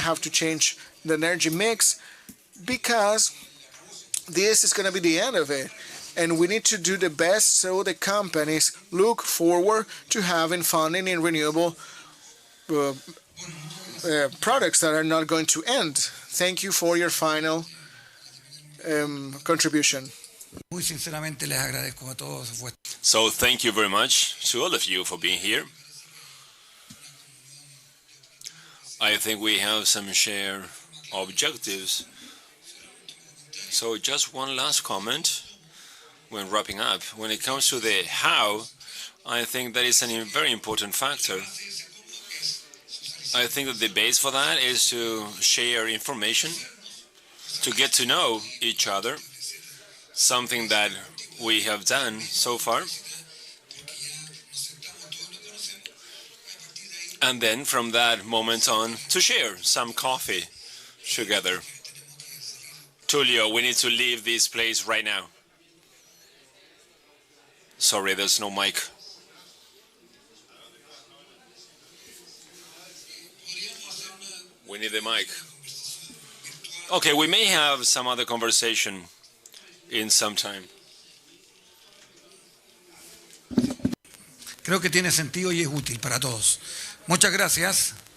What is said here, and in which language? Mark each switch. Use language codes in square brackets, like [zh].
[en] I have to change the energy mix, because this is going to be the end of it. And we need to do the best so the companies look forward to having funding in renewable products that are not going to end. Thank you for your final contribution. [es] Muy sinceramente les agradezco a todos. [en] So thank you very much to all of you for being here. I think we have some shared objectives. So just one last comment when wrapping up. When it comes to the how, I think that is a very important factor. I think that the base for that is to share information, to get to know each other, something that we have done so far. And then from that moment on, to share some coffee together. Tulio, we need to leave this place right now. Sorry, there's no mic. We need the mic. Okay, we may have some other conversation in some time. [es] Creo que tiene sentido y es útil para todos. Muchas gracias.